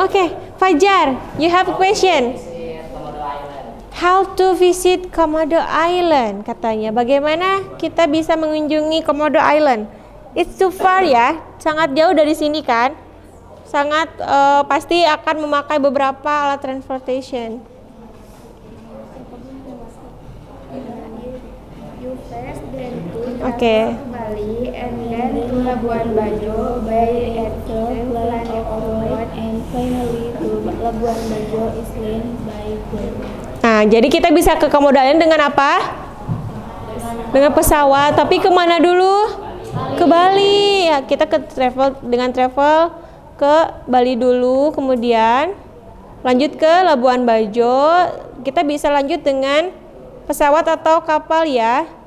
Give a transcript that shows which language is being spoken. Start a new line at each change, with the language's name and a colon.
English: Oke, Fajar, you have a question. How to visit Komodo Island?
Indonesian: Katanya, bagaimana kita bisa mengunjungi Komodo Island?
English: It's too far
Indonesian: ya, sangat jauh dari sini kan? Sangat pasti akan memakai beberapa alat transportation.
English: You first then to Oke. Bali and then to Labuan Bajo by airplane or boat, and finally to Labuan Bajo Island by boat.
Indonesian: Nah, jadi kita bisa ke Komodo Island dengan apa? Dengan pesawat. Tapi kemana dulu? Ke Bali. Ya, kita dengan travel ke Bali dulu, kemudian lanjut ke Labuan Bajo. Kita bisa lanjut dengan pesawat atau kapal ya.